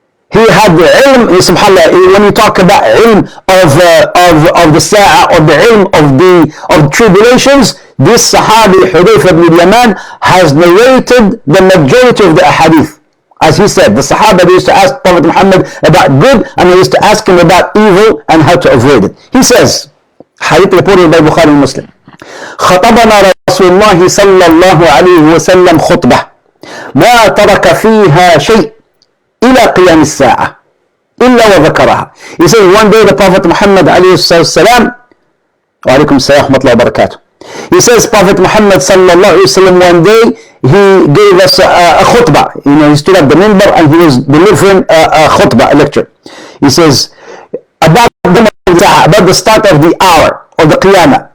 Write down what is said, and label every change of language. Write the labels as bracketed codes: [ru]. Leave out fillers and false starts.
[en] He had the ilm, subhanAllah, when you talk about ilm of the sa'a, or the ilm of tribulations, this Sahabi, Hudayfa ibn Yaman, has narrated the majority of the ahadith. As he said, the Sahaba, they used to ask Prophet Muhammad about good, and they used to ask him about evil and how to avoid it. He says, hadith reported by Bukhari and Muslim, [ar] خطبنا رسول الله صلى الله عليه وسلم خطبة ما ترك فيها شيء إلى قيام الساعة إلا وذكرها. [en] He says, one day the Prophet Muhammad [ar] عليه الصلاة والسلام, وعليكم السلام ورحمة الله وبركاته, [en] he says, Prophet Muhammad [ar] صلى الله عليه وسلم, [en] one day he gave us a khutbah. You know, he stood at the minbar and he was delivering a khutbah, a lecture. He says, about the start of the hour of the Qiyamah.